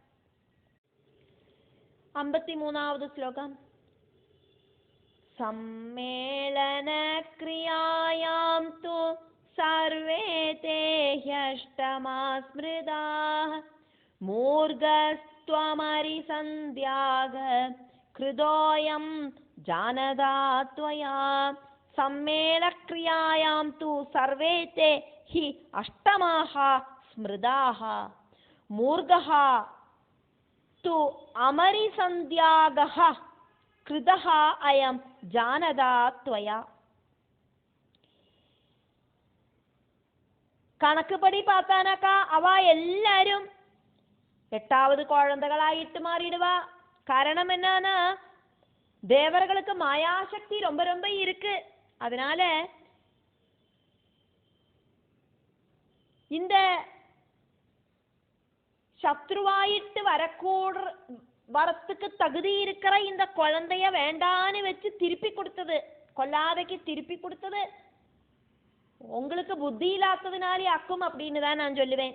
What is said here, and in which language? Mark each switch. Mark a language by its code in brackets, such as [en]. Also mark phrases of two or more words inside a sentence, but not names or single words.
[ta] 53வது ஸ்லோகம், [sa] सम्मेलन क्रियायां तु सर्वे ते ह्यष्टमाः स्मृताः मूर्खस्त्वमरि सन्त्याग कृतोऽयं जानता त्वया. सम्मेलक्रियायां तु सर्वे ते हि अष्टमाः स्मृताः मूर्घः तु अमरिसन्ध्यागः कृतः अयं जानदा त्वया. [ta] കണക്കുപടി பார்த்தானாக்கா அவ எல்லாரும் 8வது குழந்தைகளாயிட்டு மாறிடுவா. காரணம் என்னன்னா தேவர்களுக்கு மாயாசக்தி ரொம்ப ரொம்ப இருக்கு. அதனால இந்த சத்ருவாயிட்டு வரத்துக்கு தகுதி இருக்கிற இந்த குழந்தைய வேண்டான்னு வச்சு திருப்பி கொடுத்தது, கொல்லாதைக்கு திருப்பி கொடுத்தது உங்களுக்கு புத்தி இல்லாததுனாலே அக்கும் அப்படின்னு தான் நான் சொல்லுவேன்.